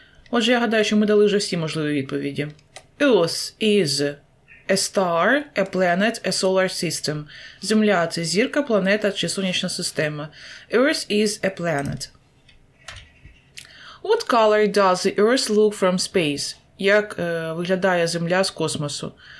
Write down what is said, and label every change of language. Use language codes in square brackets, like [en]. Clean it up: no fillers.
[uk] Отже, я гадаю, що ми дали вже всі можливі відповіді. [en] Earth is a star, a planet, a solar system. [uk] Земля – це зірка, планета чи сонячна система. [en] Earth is a planet. What color does the Earth look from space? [uk] Як виглядає Земля з космосу?